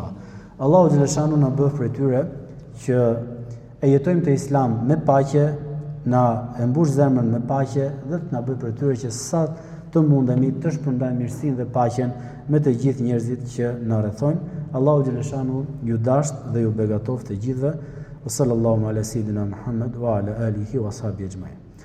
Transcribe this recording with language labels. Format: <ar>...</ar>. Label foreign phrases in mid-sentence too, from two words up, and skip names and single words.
<sq>Allahu xhaleshanu na bëf prej tyre që e jetojmë të Islam me paqe, na e mbush zemrën me paqe dhe të na bëj prej tyre që sa të mundemi të shpërndajmë mirësinë dhe paqen me të gjithë njerëzit që na rrethojnë. Allahu xhaleshanu ju dasht dhe ju begatoft të gjithëve.</sq> <ar>صلى الله على سيدنا محمد وعلى آله وصحبه أجمعين.</ar>